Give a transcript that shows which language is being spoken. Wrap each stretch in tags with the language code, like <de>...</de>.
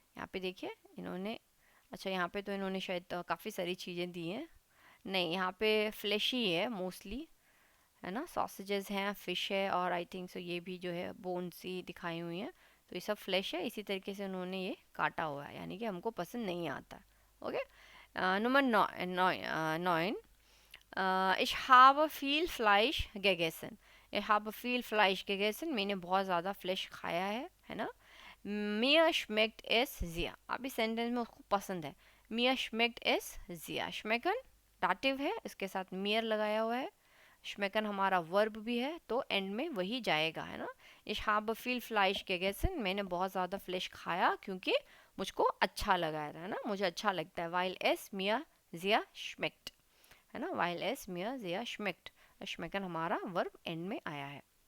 <hi>यहाँ पे देखिए इन्होंने, अच्छा यहाँ पे तो इन्होंने शायद काफ़ी सारी चीज़ें दी हैं, नहीं यहाँ पे फ्लैश ही है मोस्टली, है ना, सॉसेजेस हैं, फिश है, और आई थिंक सो ये भी जो है बोन्स ही दिखाई हुई हैं, तो ये सब फ्लैश है, इसी तरीके से उन्होंने ये काटा हुआ है, यानी कि हमको पसंद नहीं आता, okay.</hi> <de>नंबर 9, ich habe viel Fleisch gegessen, ich habe viel Fleisch gegessen,</de> <hi>मैंने बहुत ज़्यादा फ्लैश खाया है ना।</hi> <de>mir schmeckt es sehr,</de> <hi>अब इस सेंटेंस में उसको पसंद है।</hi> <de>mir schmeckt es sehr,</de> <hi>schmecken दाटिव है, इसके साथ mir लगाया हुआ है, schmecken हमारा वर्ब भी है, तो एंड में वही जाएगा, है ना।</hi> <de>ich habe viel Fleisch gegessen,</de> <hi>मैंने बहुत ज़्यादा फ्लैश खाया क्योंकि मुझको अच्छा लगा है ना, मुझे अच्छा लगता है।</hi> <de>weil es mir sehr schmeckt, है ना, weil es mir sehr schmeckt, schmecken</de> <hi>हमारा वर्ब एंड में आया है।</hi>